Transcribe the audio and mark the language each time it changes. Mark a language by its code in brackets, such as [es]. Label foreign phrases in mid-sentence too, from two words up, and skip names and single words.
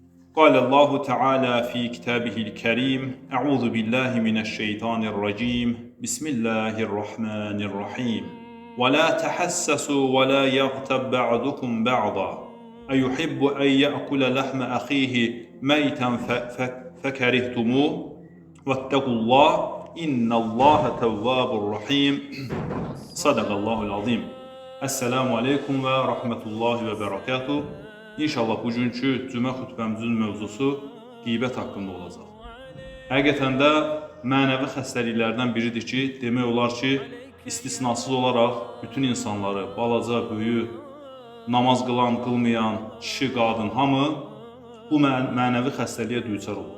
[ar] قال الله تعالى في كتابه الكريم أعوذ بالله من الشيطان الرجيم بسم الله الرحمن الرحيم ولا تحسسوا ولا يغتب بعضكم بعضا أيحب أن يأكل لحم أخيه ميتا فكرهتموه واتقوا الله إن الله تواب رحيم صدق الله العظيم. السلام عليكم ورحمة الله وبركاته. [az] İnşallah bugünkü cümə xütbəmizin mövzusu qeybət haqqında olacaq. Həqiqətən də mənəvi xəstəliklərdən biridir ki, demək olar ki, istisnasız olaraq bütün insanları, balaca, böyük, namaz qılan, qılmayan, kişi, qadın, hamı bu mənəvi xəstəliyə düçar olur.